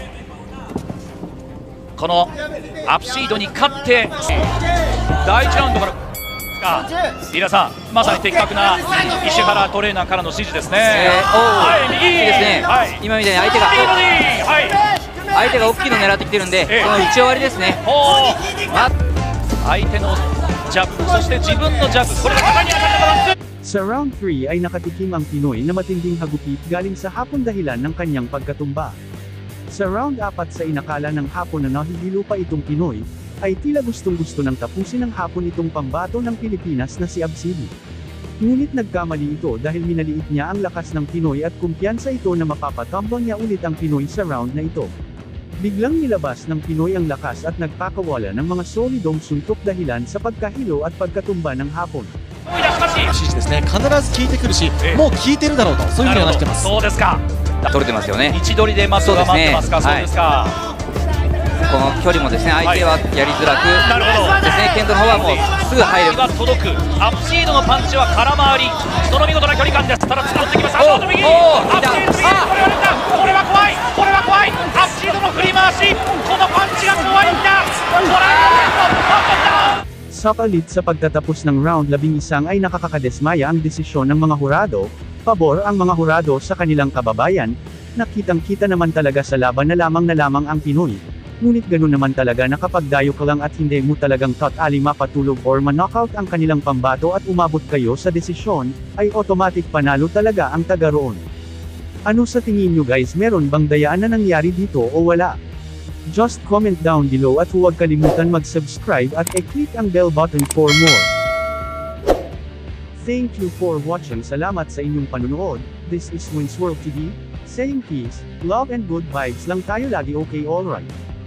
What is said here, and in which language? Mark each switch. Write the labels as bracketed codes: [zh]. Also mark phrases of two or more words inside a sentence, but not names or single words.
[ja] このアプシードに勝って第1ラウンドから飯田さん、まさに的確な石原トレーナーからの指示ですね。はい、右ですね。今みたいに相手が大きいのを狙ってきてるんで、その打ち終わりですね。相手のジャブ、そして自分のジャブ、これが肩に当たったバランス。 [tl] Sa round 3 ay nakatikim ang Pinoy na matinding hagupit galing sa Hapon dahilan ng kanyang pagkatumba. Sa round 4 sa inakala ng Hapon na nahihilo pa itong Pinoy, ay tila gustong-gusto ng tapusin ng Hapon itong pambato ng Pilipinas na si Absidy. Ngunit nagkamali ito dahil minaliit niya ang lakas ng Pinoy at kumpiyansa ito na mapapatambang niya ulit ang Pinoy sa round na ito. Biglang nilabas ng Pinoy ang lakas at nagpakawala ng mga solidong suntok dahilan sa pagkahilo at pagkatumba ng Hapon. [ja] 指示ですね、必ず効いてくるし、もう効いてるだろうと、そういうふうに話してます。そうですか。取れてますよね。位置取りでまずは待ってますか。そうですか。この距離もですね、相手はやりづらくですね、ケントの方はもうすぐ入る。届く。アップシードのパンチは空回り。その見事な距離感です。ただ使ってきます。アップシード右。これは怖い。これは怖い。アップシードの振り回し。このパンチが怖いんだ。トライアンド。 [tl] Sa palit sa pagtatapos ng round 11 ay nakakadesmaya ang desisyon ng mga hurado, pabor ang mga hurado sa kanilang kababayan, nakitang-kita naman talaga sa laban na lamang ang Pinoy. Ngunit ganun naman talaga na kapag dayo ka lang at hindi mo talagang totally mapatulog or ma-knockout ang kanilang pambato at umabot kayo sa desisyon, ay automatic panalo talaga ang taga roon. Ano sa tingin nyo guys, meron bang dayaan na nangyari dito o wala? [en] Just comment down below [tl] at huwag kalimutan mag-subscribe at i-click ang [en] bell button for more. Thank you for watching. [tl] Salamat sa inyong panunood. [en] This is Winsworld TV, saying peace, love and good vibes [tl] lang tayo lagi, [en] okay, alright.